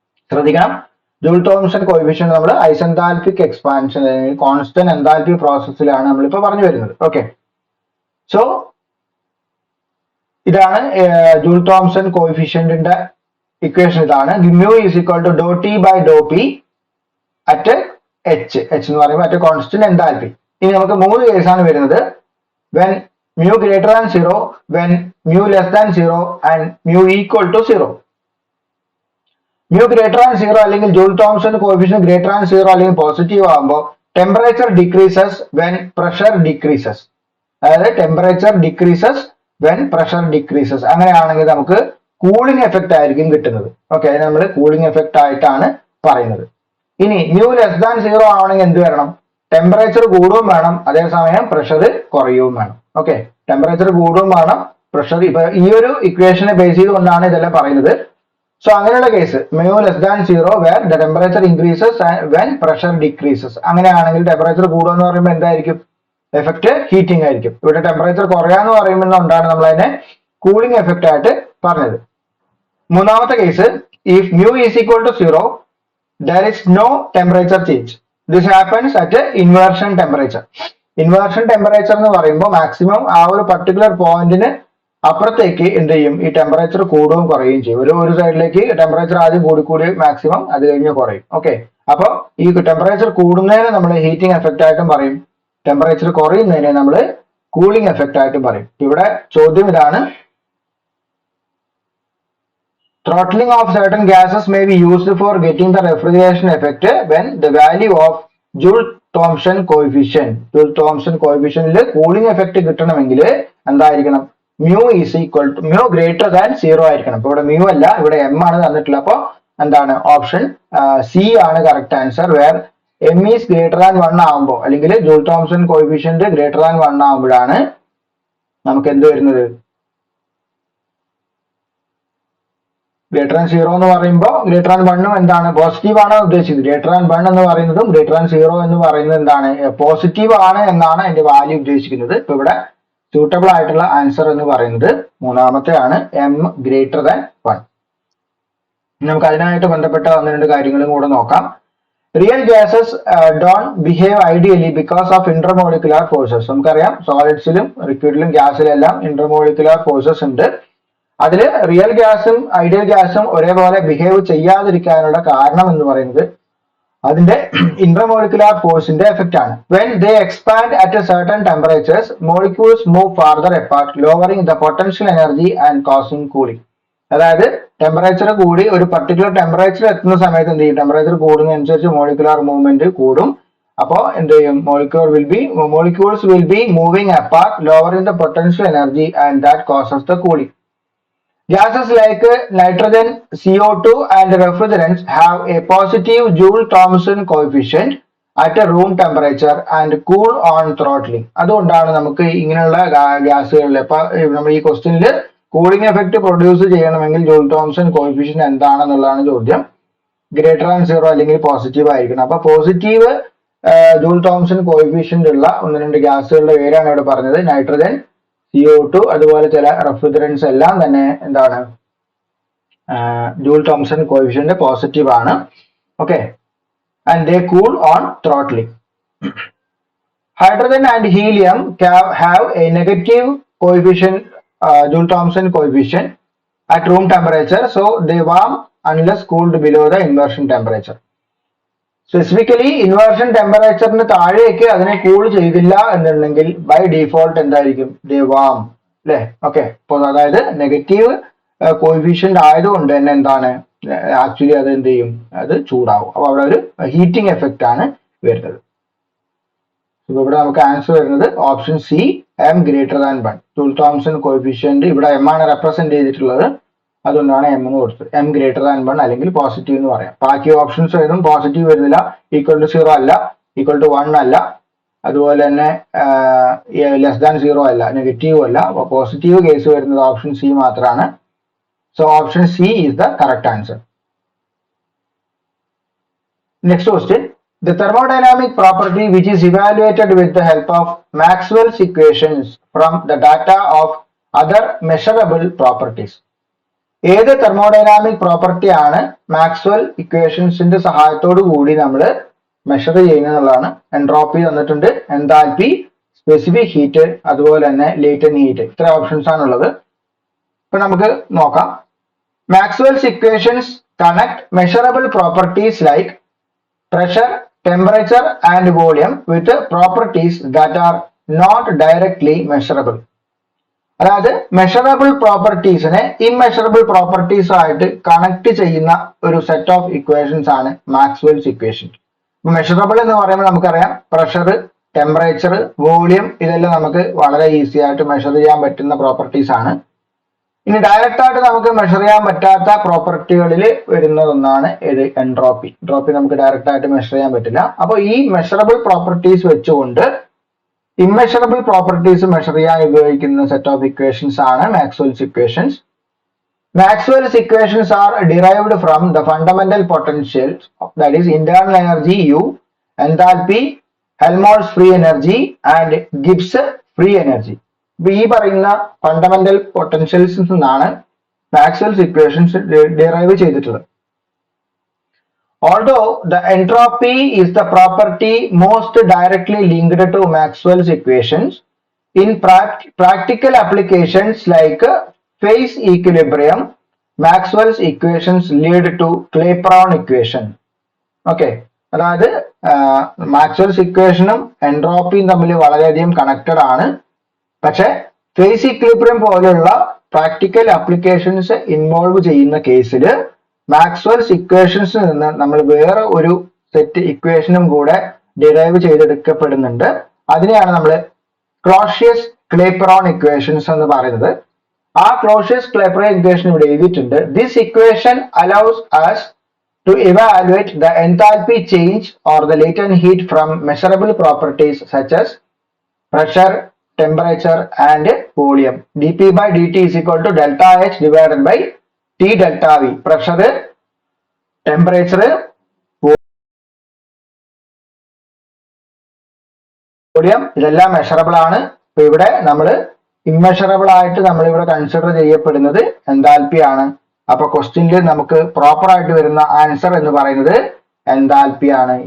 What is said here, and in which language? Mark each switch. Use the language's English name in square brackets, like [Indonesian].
[Malayalam] ശ്രദ്ധിക്കണം, joule Thomson coefficient നമ്മൾ ഐസെൻതാൽപിക് expansion അല്ലെങ്കിൽ കോൺസ്റ്റന്റ് എൻതാൽപി പ്രോസസ്സിലാണ് നമ്മളിപ്പോൾ പറഞ്ഞു വരുന്നത്. ഓക്കെ, സോ ഇതാണ് ജൂൾ തോംസൺ കോഎഫിഷ്യന്റിന്റെ ഇക്വേഷൻ. ഇതാണ് [English] mu is equal to doe T by doe P at H [Malayalam] എന്ന് പറയുമ്പോൾ [English] At constant enthalpy. [Malayalam] ഇനി നമുക്ക് 3 കേസാണ് വരുന്നത്. [English] When mu greater than 0, when mu less than 0 and mu equal to 0. mu greater than 0 [Malayalam] അല്ലെങ്കിൽ [English] Joule Thomson coefficient greater than 0 അല്ലെങ്കിൽ positive [Malayalam] ആകുമ്പോൾ [English] Temperature decreases when pressure decreases. [Malayalam] അതായത് [English] Temperature decreases when pressure decreases. [Malayalam] അങ്ങനെയാണെങ്കിൽ നമുക്ക് cooling effect ആയിരിക്കും കിട്ടുന്നത്. Okay, അതിന് നമ്മൾ കൂളിംഗ് എഫക്റ്റ് ആയിട്ടാണ് പറയുന്നത്. ഇനി mu ലെസ് ദാൻ 0 ആവണമെങ്കിൽ എന്ത് വരണം? ടെമ്പറേച്ചർ കൂടുകയും വേണം, അതേസമയം പ്രഷർ കുറയുകയും വേണം. ഓക്കെ, ടെമ്പറേച്ചർ കൂടുകയും വേണം, പ്രഷർ. ഇപ്പൊ ഈ ഒരു ഇക്വേഷനെ ബേസ് ചെയ്തുകൊണ്ടാണ് ഇതെല്ലാം പറയുന്നത്. [English] so [Malayalam] അങ്ങനെയുള്ള case [English] mu less than 0 where the temperature increases when pressure decreases. [Malayalam] അങ്ങനെയാണെങ്കിൽ ടെമ്പറേച്ചർ കൂടുക എന്ന് പറയുമ്പോൾ എന്തായിരിക്കും? എഫക്റ്റ് ഹീറ്റിംഗ് ആയിരിക്കും. ഇവിടെ ടെമ്പറേച്ചർ കുറയാന്ന് പറയുമ്പോഴാണ് നമ്മൾ അതിനെ കൂളിംഗ് എഫക്റ്റ് ആയിട്ട് പറഞ്ഞത്. മൂന്നാമത്തെ case, [English] If mu is equal to 0 there is no temperature change. This happens at inversion temperature. [Malayalam] Inversion temperature എന്ന് പറയുമ്പോൾ മാക്സിമം ആ ഒരു പർട്ടിക്കുലർ പോയിന്റിന് അപ്പുറത്തേക്ക് എന്ത് ചെയ്യും? ഈ ടെമ്പറേച്ചർ കൂടുകയും കുറയുകയും ചെയ്യും. ഒരു സൈഡിലേക്ക് ടെമ്പറേച്ചർ ആദ്യം കൂടി മാക്സിമം, അത് കഴിഞ്ഞ് കുറയും. ഓക്കെ, അപ്പോൾ ഈ ടെമ്പറേച്ചർ കൂടുന്നതിന് നമ്മൾ ഹീറ്റിംഗ് എഫക്റ്റ് ആയിട്ടും പറയും, ടെമ്പറേച്ചർ കുറയുന്നതിനെ നമ്മൾ കൂളിംഗ് എഫക്റ്റ് ആയിട്ടും പറയും. ഇവിടെ ചോദ്യം ഇതാണ്, [English] throttling of certain gases may be used for getting the refrigeration effect when the value of Joule-Thomson coefficient. [Malayalam] Joule-Thomson coefficient cooling effect കിട്ടണമെങ്കിൽ എന്തായിരിക്കണം? [English] mu is equal to mu greater than 0 [Malayalam] ആയിരിക്കണം. ഇപ്പോൾ ഇവിടെ mu അല്ല, ഇവിടെ m ആണ് തന്നിട്ടുള്ളത്. അപ്പോൾ എന്താണ്? ഓപ്ഷൻ സി ആണ് correct answer. [English] where m is greater than 1 ആകുമ്പോൾ അല്ലെങ്കിൽ Joule-Thomson coefficient greater than 1 [Malayalam] ആകുമ്പോഴാണ് നമുക്ക് എന്ത് വരുന്നത്? ഗ്രേറ്റർ ദാൻ 0 എന്ന് പറയുമ്പോൾ ഗ്രേറ്റർ ദാൻ 1 എന്താണ്? പോസിറ്റീവ് ആണ് ഉദ്ദേശിച്ചത്. ഗ്രേറ്റർ ദാൻ 1 എന്ന് പറയുന്നതും ഗ്രേറ്റർ ദാൻ 0 എന്ന് പറയുന്നത് എന്താണ്? പോസിറ്റീവ് ആണ് എന്നാണ് അതിന്റെ വാല്യൂ ഉദ്ദേശിക്കുന്നത്. ഇപ്പൊ ഇവിടെ സ്യൂട്ടബിൾ ആയിട്ടുള്ള ആൻസർ എന്ന് പറയുന്നത് മൂന്നാമത്തെ ആണ്, m ഗ്രേറ്റർ ദാൻ 1. നമുക്ക് അതിനായിട്ട് ബന്ധപ്പെട്ട 1-2 കാര്യങ്ങളും കൂടെ നോക്കാം. [English] Real gases don't behave ideally because of intermolecular forces. [Malayalam] നമുക്കറിയാം സോളിഡ്സിലും ലിക്വിഡിലും ഗ്യാസിലെല്ലാം ഇന്റർമോളിക്കുലർ ഫോഴ്സസ് ഉണ്ട്. അതിൽ റിയൽ ഗ്യാസും ഐഡിയൽ ഗ്യാസും ഒരേപോലെ ബിഹേവ് ചെയ്യാതിരിക്കാനുള്ള കാരണം എന്ന് പറയുന്നത് അതിന്റെ ഇന്റർമോളിക്കുലർ ഫോഴ്സിന്റെ എഫക്റ്റ് ആണ്. [English] When they expand at certain temperatures molecules move farther apart lowering the potential energy and causing cooling. [Malayalam] അതായത് ടെമ്പറേച്ചർ കൂടി ഒരു പർട്ടിക്കുലർ ടെമ്പറേച്ചർ എത്തുന്ന സമയത്ത് എന്ത് ചെയ്യും? ടെമ്പറേച്ചർ കൂടുന്നതനുസരിച്ച് മോളിക്കുലർ മൂവ്മെന്റ് കൂടും. അപ്പോൾ എന്ത് ചെയ്യും? [English] Molecules will be moving apart lowering the potential energy and that causes the cooling. Gases like nitrogen, CO2 and refrigerants have a positive Joule-Thomson coefficient at a room temperature and cool on throttling. [Malayalam] അതുകൊണ്ടാണ് നമുക്ക് ഇങ്ങനെയുള്ള ഗ്യാസുകളിൽ ഇപ്പൊ നമ്മൾ ഈ ക്വസ്റ്റ്യനിൽ cooling effect produce ചെയ്യണമെങ്കിൽ Joule-Thomson coefficient എന്താണെന്നുള്ളതാണ് ചോദ്യം. Greater than 0 അല്ലെങ്കിൽ പോസിറ്റീവ് ആയിരിക്കണം. അപ്പൊ പോസിറ്റീവ് Joule-Thomson coefficient ഉള്ള 1-2 ഗ്യാസുകളുടെ പേരാണ് ഇവിടെ പറഞ്ഞത്. നൈട്രജൻ, CO2, അതുപോലെ ചില റെഫ്രിജറൻസ് എല്ലാം തന്നെ എന്താണ്? Joule-Thomson coefficient പോസിറ്റീവ് ആണ്. [English] Okay, and they cool on throttling. Hydrogen and helium have a negative coefficient Joule-Thomson coefficient at room temperature, so they warm unless cooled below the inversion temperature. [Malayalam] Specifically inversion ടെമ്പറേച്ചറിന് താഴേക്ക് അതിനെ cool ചെയ്തില്ല എന്നുണ്ടെങ്കിൽ by default എന്തായിരിക്കും? [English] they warm, [Malayalam] അല്ലെ? Okay, അപ്പോൾ അതായത് negative coefficient ആയതുകൊണ്ട് തന്നെ എന്താണ്? ആക്ച്വലി അത് എന്ത് ചെയ്യും? അത് ചൂടാവും. അപ്പൊ അവിടെ ഒരു ഹീറ്റിംഗ് എഫക്റ്റ് ആണ് വരുന്നത്. ഇവിടെ നമുക്ക് ആൻസർ വരുന്നത് option C, m greater than 1. Joule-Thomson coefficient ഇവിടെ m ആണ് റെപ്രസെന്റ് ചെയ്തിട്ടുള്ളത്, അതുകൊണ്ടാണ് m എന്ന് കൊടുത്തത്. m ഗ്രേറ്റർ ദാൻ 1 അല്ലെങ്കിൽ പോസിറ്റീവ് എന്ന് പറയാം. ബാക്കി ഓപ്ഷൻസ് ഏതും പോസിറ്റീവ് വരുന്നില്ല, ഈക്വൽ ടു 0 അല്ല, ഈക്വൽ ടു 1 അല്ല, അതുപോലെ തന്നെ ലെസ് ദാൻ 0 അല്ല, നെഗറ്റീവ് അല്ല. അപ്പൊ പോസിറ്റീവ് കേസ് വരുന്നത് ഓപ്ഷൻ സി മാത്രമാണ്. [English] So option C is the correct answer. Next question. The thermodynamic property which is evaluated with the help of Maxwell's equations from the data of other measurable properties. [Malayalam] ഏത് thermodynamic property ആണ് Maxwell ഇക്വേഷൻസിന്റെ സഹായത്തോടു കൂടി നമ്മൾ measure ചെയ്യുന്നതാണ്? Entropy തന്നിട്ടുണ്ട്, enthalpy, specific heat, അതുപോലെ തന്നെ latent heat. ഇത്ര ഓപ്ഷൻസ് ആണുള്ളത്. ഇപ്പൊ നമുക്ക് നോക്കാം. [English] Maxwell's equations connect measurable properties like pressure, temperature and volume with properties that are not directly measurable. [Malayalam] അതായത് മെഷറബിൾ പ്രോപ്പർട്ടീസിനെ ഇംമെഷറബിൾ പ്രോപ്പർട്ടീസ് ആയിട്ട് കണക്ട് ചെയ്യുന്ന ഒരു സെറ്റ് ഓഫ് ഇക്വേഷൻസ് ആണ് മാക്സ്വെൽസ് ഇക്വേഷൻ. മെഷറബിൾ എന്ന് പറയുമ്പോൾ നമുക്കറിയാം പ്രഷർ, ടെമ്പറേച്ചർ, വോളിയം, ഇതെല്ലാം നമുക്ക് വളരെ ഈസി ആയിട്ട് മെഷർ ചെയ്യാൻ പറ്റുന്ന പ്രോപ്പർട്ടീസ് ആണ്. ഇനി ഡയറക്റ്റ് ആയിട്ട് നമുക്ക് മെഷർ ചെയ്യാൻ പറ്റാത്ത പ്രോപ്പർട്ടികളിൽ വരുന്ന ഒന്നാണ് ഇത് എൻട്രോപ്പി. എൻട്രോപ്പി നമുക്ക് ഡയറക്റ്റ് ആയിട്ട് മെഷർ ചെയ്യാൻ പറ്റില്ല. അപ്പോൾ ഈ മെഷറബിൾ പ്രോപ്പർട്ടീസ് വെച്ചുകൊണ്ട് ഇംമെഷറബിൾ പ്രോപ്പർട്ടീസ് മെഷർ ചെയ്യാൻ ഉപയോഗിക്കുന്ന സെറ്റ് ഓഫ് ഇക്വേഷൻസ് ആണ് Maxwell's equations. [English] Maxwell's equations are derived from the fundamental potentials, that is internal energy U, enthalpy, Helmholtz free energy and Gibbs free energy. [Malayalam] ഈ പറയുന്ന ഫണ്ടമെന്റൽ പൊട്ടൻഷ്യൽസ് നിന്നാണ് Maxwell's equations derive ചെയ്തിട്ടുള്ളത്. [English] Although the entropy is the property most directly linked to Maxwell's equations, in practical applications like phase equilibrium, Maxwell's equations lead to Clapeyron equation. [Malayalam] Okay, അതായത് Maxwell's ഇക്വേഷനും എൻട്രോപ്പിയും തമ്മിൽ വളരെയധികം connected ആണ്. പക്ഷെ face equilibrium പോലെയുള്ള practical applications involve ചെയ്യുന്ന കേസിൽ Maxwell's ഇക്വേഷൻസിൽ നിന്ന് നമ്മൾ വേറെ ഒരു സെറ്റ് ഇക്വേഷനും കൂടെ ഡിറൈവ് ചെയ്തെടുക്കപ്പെടുന്നുണ്ട്. അതിനെയാണ് നമ്മൾ ക്ലോഷ്യസ് ക്ലേപ്പറോൺ ഇക്വേഷൻസ് എന്ന് പറയുന്നത്. ആ ക്ലോഷ്യസ് ക്ലേപ്പറോൺ ഇക്വേഷൻ ഇവിടെ എഴുതിയിട്ടുണ്ട്. [English] This equation allows us to evaluate the enthalpy change or the latent heat from measurable properties such as pressure, temperature and volume. dP by dt is equal to delta H divided by T delta V. [Malayalam] Pressure, temperature, volume ഇതെല്ലാം measurable ആണ്. അപ്പൊ ഇവിടെ നമ്മൾ ഇംമെഷറബിൾ ആയിട്ട് നമ്മൾ ഇവിടെ consider ചെയ്യപ്പെടുന്നത് enthalpy ആണ്. അപ്പൊ ക്വസ്റ്റ്യനിൽ നമുക്ക് പ്രോപ്പർ ആയിട്ട് വരുന്ന ആൻസർ എന്ന് പറയുന്നത് എൻതാൽപ്പി ആണ്.